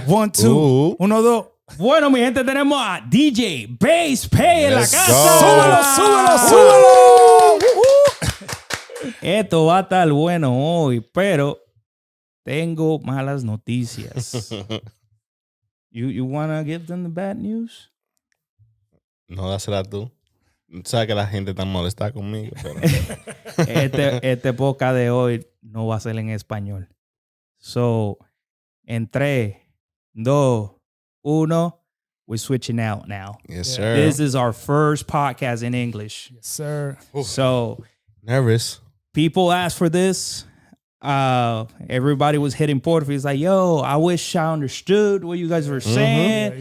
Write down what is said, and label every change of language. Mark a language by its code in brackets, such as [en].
[en] check, 1, 2. 1, 2. [es] Bueno, mi gente, tenemos a DJ Base Pay en la [en] Let's [es] casa. [en] go. [es] Súbelo. Esto va a estar bueno hoy, pero tengo malas noticias. [en] You wanna give them the bad news? [es] No, dásela tú. Sabes que la gente está molesta conmigo. Pero... Este podcast de hoy no va a ser en español. [en] So, en 3, 2, 1, we're switching out now. Yes, sir. This is our first podcast in English. Yes, sir. So, Nervous. people asked for this. Everybody was hitting Porfy. It's like, yo, I wish I understood what you guys were saying.